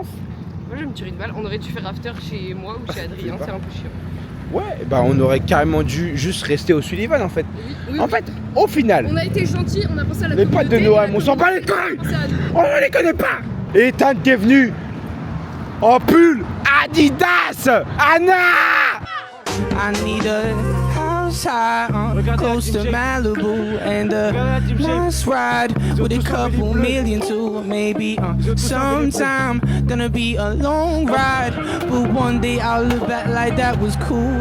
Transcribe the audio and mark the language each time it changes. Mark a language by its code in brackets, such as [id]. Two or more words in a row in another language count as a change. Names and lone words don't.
[fr] Moi, je vais me tirer une balle. On aurait dû faire after chez moi ou chez Adrien, c'est un peu chiant. Ouais, bah on aurait carrément dû juste rester au Sullivan en fait. Oui. En fait, au final, On a été gentils, on a pensé à la les potes de Noam, on s'en bat les couilles. On ne les connaît pas. Ethan qui est venu en pull Adidas. Anna. [en] I need a house high close to Malibu and a nice ride with a couple million too. Maybe sometime gonna be a long ride, but one day I'll look back like that was cool.